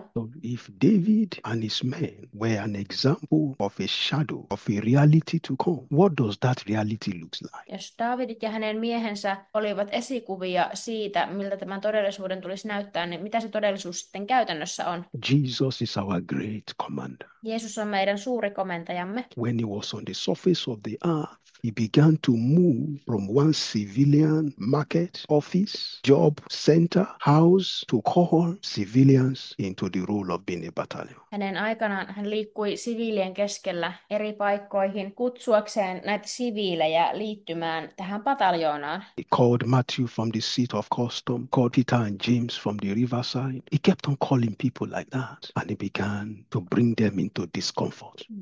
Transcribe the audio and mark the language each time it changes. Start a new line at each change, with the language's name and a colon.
English: So if David and his men were an example of a shadow of a reality to come, what does that reality look like?
Finnish: Jos Daavidit ja hänen miehensä olivat esikuvia siitä, miltä tämän todellisuuden tulisi näyttää, niin mitä se todellisuus sitten käytännössä on?
English: Jesus is our great commander.
Finnish: Jeesus on meidän suuri komentajamme.
English: When he was on the surface of the earth, he began to move from one civilian market, office, job, center, house to call civilians into the role of being a battalion.
Finnish: Hänen aikanaan hän liikkui siviilien keskellä eri paikkoihin kutsuakseen näitä siviilejä liittymään tähän pataljoonaan.
English: He called Matthew from the seat of custom, called Peter and James from the riverside. He kept on calling people like that and he began to bring them into discomfort.